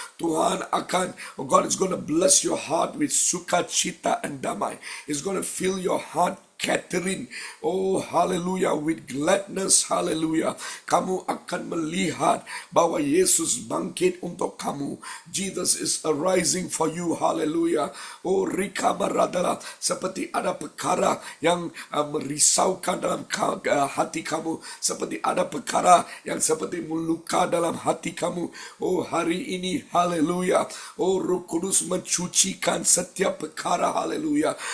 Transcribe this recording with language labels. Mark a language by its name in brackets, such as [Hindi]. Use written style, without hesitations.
[Malay] Tuhan akan, [English] oh, God is going to bless your heart with sukacita and damai. He's going to fill your heart, Catherine, oh haleluya, with gladness, haleluya. [Malay] Kamu akan melihat bahwa Yesus bangkit untuk kamu. [English] Jesus is arising for you, haleluya. [Malay] Oh, Rika Maradala, seperti ada perkara yang merisaukan dalam hati kamu, seperti ada perkara yang seperti meluka dalam hati kamu. Oh, hari ini, haleluya, oh, Roh Kudus mencucikan setiap perkara, haleluya.